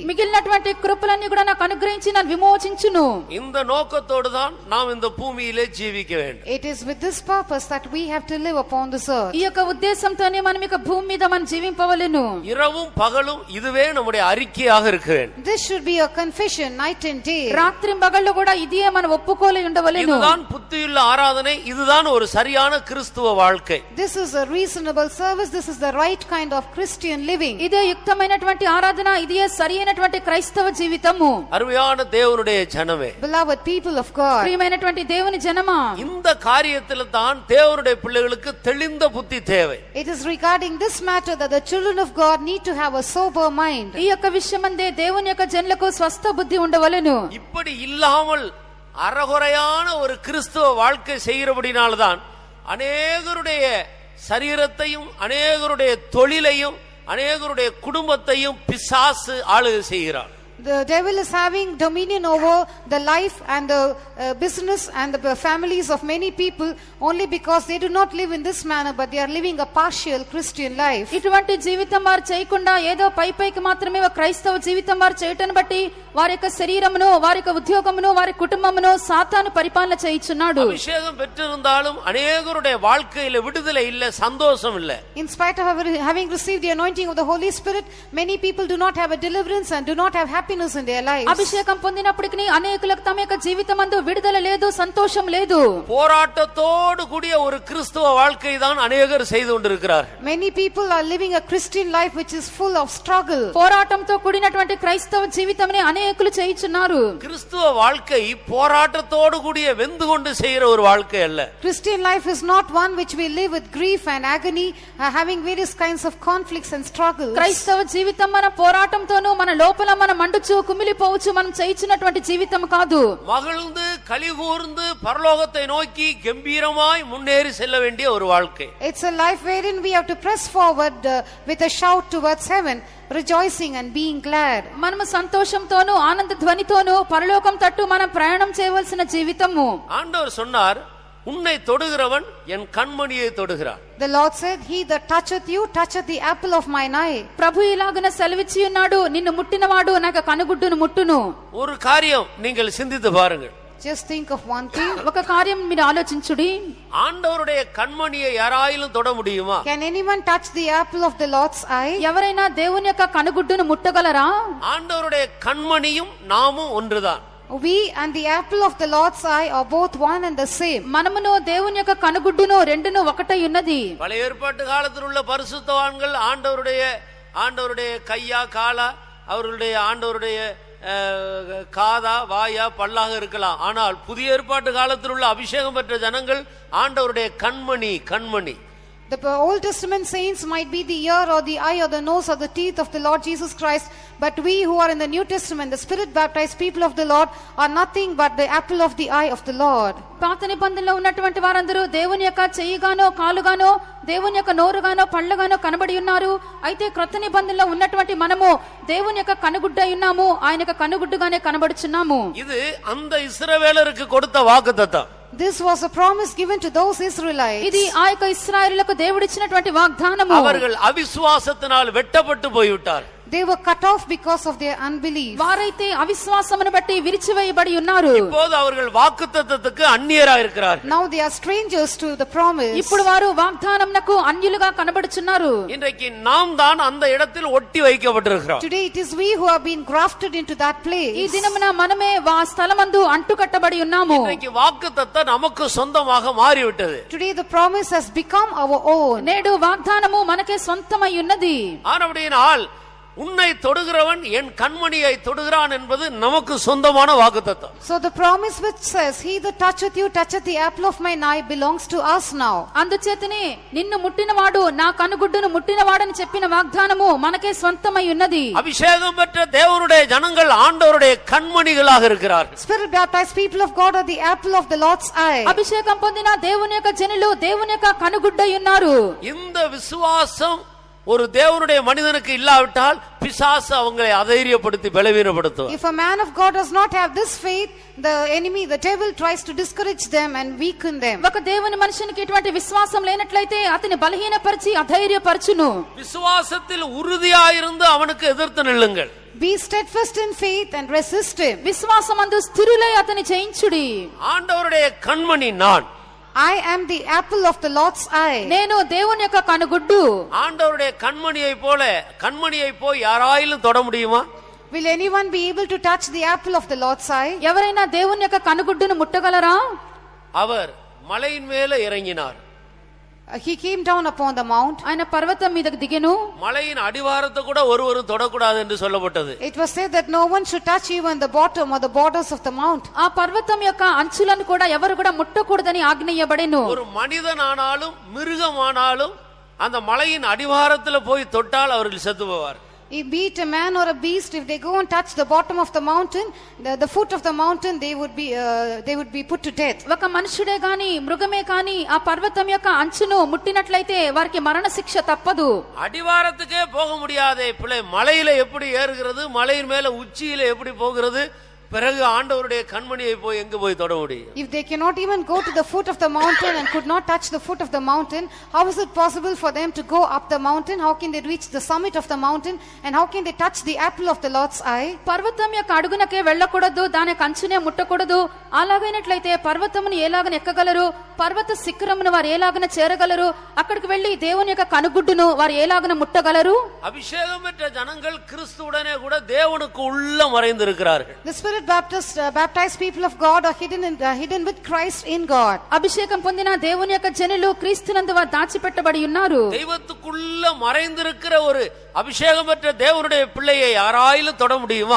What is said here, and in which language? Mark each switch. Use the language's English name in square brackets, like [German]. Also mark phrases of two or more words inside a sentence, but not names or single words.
[Telugu] మిగిలినటువంటి కృపలన్నీ కూడా నాకు అనుగ్రహించి నన్ను విమోచించును. [Tamil] இந்த நோக்கத்தோடு தான் நாம் இந்த பூமியிலே ஜீவிக்க வேண்டும். [English] It is with this purpose that we have to live upon this earth. [Telugu] ఈ యొక్క ఉద్దేశంతోనే మనం ఇక భూమి మీద మనం జీవింపవలెను. [Tamil] இரவும் பகலும் இதுவே நம்முடைய அறிக்கையாக இருக்க வேண்டும். [English] This should be a confession night and day. [Telugu] రాత్రింబగళ్ళు కూడా ఇదే మన ఒప్పుకోలే ఉండవలెను. [Tamil] இதுதான் புத்தியுள்ள ஆராதனை, இதுதான் ஒரு சரியான கிறிஸ்துவ வாழ்க்கை. [English] This is a reasonable service. This is the right kind of Christian living. [Telugu] ఇదే యుక్తమైనటువంటి ఆరాధన, ఇదే సరియైనటువంటి క్రైస్తవ జీవితము. [Tamil] அருமையான தேவனுடைய ஜனமே, [English] Beloved people of God, [Telugu] ప్రియమైనటువంటి దేవుని జనమా, [Tamil] இந்த காரியத்தில் தான் தேவனுடைய பிள்ளைகளுக்கு தெளிந்த புத்தி தேவை. [English] it is regarding this matter that the children of God need to have a sober mind. [Telugu] ఈ యొక్క విషయమందే దేవుని యొక్క జనులకు స్వస్థ బుద్ధి ఉండవలెను. [Tamil] இப்படி இல்லாமல் அறகுறையான ஒரு கிறிஸ்துவ வாழ்க்கை செய்கிறபடினால்தான் அநேகருடைய சரீரத்தையும் அநேகருடைய தொழிலையும் அநேகருடைய குடும்பத்தையும் பிசாசு ஆளுகை செய்கிறார். [English] The devil is having dominion over the life and the business and the families of many people only because they do not live in this manner but they are living a partial Christian life. [Telugu] ఇటువంటి జీవితం వారు చేయకుండా ఏదో పైకి మాత్రమే క్రైస్తవ జీవితం వారు చేయటం బట్టి వారి యొక్క శరీరమును, వారి యొక్క ఉద్యోగమును, వారి కుటుంబమును సాతాను పరిపాలన చేయుచున్నాడు. [Tamil] அபிஷேகம் பெற்றிருந்தாலும் அநேகருடைய வாழ்க்கையில விடுதலை இல்ல, சந்தோஷம் இல்ல. [English] In spite of having received the anointing of the Holy Spirit, many people do not have a deliverance and do not have happiness in their lives. [Telugu] అభిషేకం పొందినప్పటికీ అనేకులకు తమ యొక్క జీవితమందు విడుదల లేదు, సంతోషం లేదు. [Tamil] போராட்டத்தோடு கூடிய ஒரு கிறிஸ்துவ வாழ்க்கை தான் அநேகர் செய்து கொண்டிருக்கிறார்கள். [English] Many people are living a Christian life which is full of struggle. [Telugu] పోరాటంతో కూడినటువంటి క్రైస్తవ జీవితమని అనేకులు చేయుచున్నారు. [Tamil] கிறிஸ்துவ வாழ்க்கை போராட்டத்தோடு கூடிய வெந்து கொண்டு செய்கிற ஒரு வாழ்க்கை அல்ல. [English] Christian life is not one which we live with grief and agony, having various kinds of conflicts and struggles. [Telugu] క్రైస్తవ జీవితం మన పోరాటంతోనూ మన లోపల మన మండుచు కుమిలిపోవచ్చు మనం చేయించినటువంటి జీవితం కాదు. [Tamil] மகிழ்ந்து கலிகூர்ந்து பரலோகத்தை நோக்கி கம்பீரமாய் முன்னேறி செல்ல வேண்டிய ஒரு வாழ்க்கை. [English] It's a life wherein we have to press forward with a shout towards heaven, rejoicing and being glad. [Telugu] మనము సంతోషంతోనూ ఆనంద ధ్వనితోనూ పరలోకం తట్టు మనం ప్రయాణం చేయవలసిన జీవితము. [Tamil] ஆண்டவர் சொன்னார், உன்னை தொடுகிறவன் என் கண்மணியை தொடுகிறான். [English] The Lord said, he that toucheth you toucheth the apple of mine eye. [Telugu] ప్రభు ఇలాగున సెలవిచ్చి ఉన్నాడు, నిన్ను ముట్టినవాడు నాకు కనుగుడ్డును ముట్టును. [Tamil] ஒரு காரியம் நீங்கள் சிந்தித்து பாருங்கள். [English] Just think of one thing. [Telugu] ఒక కార్యం మీరు ఆలోచించుడి. [Tamil] ஆண்டவருடைய கண்மணியை யாராயிலும் தொட முடியுமா? [English] Can anyone touch the apple of the Lord's eye? [Telugu] ఎవరైనా దేవుని యొక్క కనుగుడ్డును ముట్టగలరా? [Tamil] ஆண்டவருடைய கண்மணியும் நாமும் ஒன்றுதான். [English] We and the apple of the Lord's eye are both one and the same. [Telugu] మనమును దేవుని యొక్క కనుగుడ్డును రెండును ఒకటై ఉన్నది. [Tamil] பழைய ஏற்பாட்டு காலத்தில் உள்ள பரிசுத்தவான்கள் ஆண்டவருடைய ஆண்டவருடைய கையா காலா, அவர்களுடைய ஆண்டவருடைய காதா வாயா பல்லாக இருக்கலாம். ஆனால் புதிய ஏற்பாட்டு காலத்தில் உள்ள அபிஷேகம் பெற்ற ஜனங்கள் ஆண்டவருடைய கண்மணி. [English] The Old Testament saints might be the ear or the eye or the nose or the teeth of the Lord Jesus Christ, but we who are in the New Testament, the Spirit baptized people of the Lord, are nothing but the apple of the eye of the Lord. [Telugu] పాత నిబంధనలో ఉన్నటువంటి వారందరూ దేవుని యొక్క చెయ్యిగానో కాలుగానో దేవుని యొక్క నోరుగానో పళ్ళగానో కనబడి ఉన్నారు. అయితే క్రొత్త నిబంధనలో ఉన్నటువంటి మనము దేవుని యొక్క కనుగుడ్డై ఉన్నాము, ఆయన యొక్క కనుగుడ్డుగానే కనబడుచున్నాము. [Tamil] ఇది அந்த இஸ்ரவேலருக்கு கொடுத்த வாக்குத்தத்தம். [English] This was a promise given to those Israelites. [Telugu] ఇది ఆ యొక్క ఇశ్రాయేలులకు దేవుడిచ్చినటువంటి వాగ్దానము. [Tamil] அவர்கள் అవిశ్వాసத்தினால் வெட்டப்பட்டு போய்விட்டார். [English] They were cut off because of their unbelief. [Telugu] వారైతే అవిశ్వాసమును బట్టి విరిచివేయబడి ఉన్నారు. [Tamil] இப்போது அவர்கள் வாக்குத்தத்தத்துக்கு அந்நியராய் இருக்கிறார். [English] Now they are strangers to the promise. [Telugu] ఇప్పుడు వారు వాగ్దానమునకు అన్యులుగా కనబడుచున్నారు. [Tamil] இன்றைக்கு நாம் தான் அந்த இடத்தில் ஒட்டி வைக்கப்பட்டிருக்கிறோம். [English] Today it is we who have been grafted into that place. [Telugu] ఈ దినమున మనమే ఆ స్థలమందు అంటుకట్టబడి ఉన్నాము. [Tamil] இன்றைக்கு வாக்குத்தத்தம் நமக்கு சொந்தமாக மாறிவிட்டது. [English] Today the promise has become our own. [Telugu] నేడు వాగ్దానము మనకే సొంతమై ఉన్నది. [Tamil] ஆனபடியினால் உன்னை தொடுகிறவன் என் கண்மணியை தொடுகிறான் என்பது நமக்கு சொந்தமான வாக்குத்தத்தம். [English] So the promise which says, he that toucheth you toucheth the apple of mine eye, belongs to us now. [Telugu] అందుచేతనే నిన్ను ముట్టినవాడు నా కనుగుడ్డును ముట్టినవాడని చెప్పిన వాగ్దానము మనకే సొంతమై ఉన్నది. [Tamil] அபிஷேகம் பெற்ற தேவனுடைய ஜனங்கள் ஆண்டவருடைய கண்மணிகளாக இருக்கிறார்கள். [English] Spirit baptized people of God are the apple of the Lord's eye. [Telugu] అభిషేకం పొందిన దేవుని యొక్క జనులు దేవుని యొక్క కనుగుడ్డై ఉన్నారు. [Tamil] இந்த விசுவாசம் ஒரு தேவனுடைய மனிதனுக்கு இல்லாவிட்டால் பிசாசு அவங்களை அதைரியப்படுத்தி பலவீனப்படுத்துவார். [English] If a man of God does not have this faith, the enemy, the devil, tries to discourage them and weaken them. [Telugu] ఒక దేవుని మనుషునికి ఇటువంటి విశ్వాసం లేనట్లయితే అతని బలహీనపరిచి అధైర్యపరచును. [Tamil] விசுவாசத்தில் உறுதியாயிருந்து அவனுக்கு எதிர்த்து நில்லுங்கள். [English] Be steadfast in faith and resist him. [Telugu] విశ్వాసమందు స్థిరులై అతని జయించుడి. [Tamil] ஆண்டவருடைய கண்மணி நான். [English] I am the apple of the Lord's eye. [Telugu] నేను దేవుని యొక్క కనుగుడ్డు. [Tamil] ஆண்டவருடைய கண்மணியை போய் யாராயிலும் தொட முடியுமா? [English] Will anyone be able to touch the apple of the Lord's eye? [Telugu] ఎవరైనా దేవుని యొక్క కనుగుడ్డును ముట్టగలరా? [Tamil] அவர் மலையின் மேலே இறங்கினார். [English] He came down upon the mount. [Telugu] ఆయన పర్వతం మీదకు దిగెను. [Tamil] மலையின் அடிவாரத்தை கூட ஒருவரும் தொடக்கூடாது என்று சொல்லப்பட்டது. [English] It was said that no one should touch even the bottom or the borders of the mount. [Telugu] ఆ పర్వతం యొక్క అంచులను కూడా ఎవరు కూడా ముట్టకూడదని ఆజ్ఞయబడెను. [Tamil] ஒரு மனிதனானாலும் மிருகமானாலும் அந்த மலையின் அடிவாரத்தில் போய் தொட்டால் அவர்கள் செத்து போவார். [English] Be it a man or a beast, if they go and touch the bottom of the mountain, the foot of the mountain, they would be put to death. [Telugu] ఒక మనుషుడే గాని మృగమే కాని ఆ పర్వతం యొక్క అంచును ముట్టినట్లయితే వారికి మరణ శిక్ష తప్పదు. [Tamil] அடிவாரத்துக்கே போக முடியாதே பிள்ளை மலையில எப்படி ஏறுகிறது, மலையின் மேல உச்சியில எப்படி போகிறது, பிறகு ஆண்டவருடைய கண்மணியை போய் எங்க போய் தொட முடியும்? [English] If they cannot even go to the foot of the mountain and could not touch the foot of the mountain, how is it possible for them to go up the mountain? How can they reach the summit of the mountain, and how can they touch the apple of the Lord's eye? [Telugu] పర్వతం యొక్క అడుగునకే వెళ్ళకూడదు, దాని కంచునే ముట్టకూడదు. అలాగైనట్లయితే పర్వతమును ఎలాగన ఎక్కగలరు? పర్వత శిఖరమును వారు ఎలాగన చేరగలరు? అక్కడికి వెళ్లి దేవుని యొక్క కనుగుడ్డును వారు ఎలాగన ముట్టగలరు? [Tamil] அபிஷேகம் பெற்ற ஜனங்கள் கிறிஸ்துவுடனே கூட தேவனுக்கு உள்ள மறைந்திருக்கிறார்கள். [English] The Spirit baptized people of God are hidden with Christ in God. [Telugu] అభిషేకం పొందిన దేవుని యొక్క జనులు క్రీస్తునందు వారు దాచిపెట్టబడి ఉన్నారు. [Tamil] தெய்வத்துக்குள்ள மறைந்திருக்கிற ஒரு அபிஷேகம் பெற்ற தேவனுடைய பிள்ளையை யாராயிலும் தொட முடியுமா?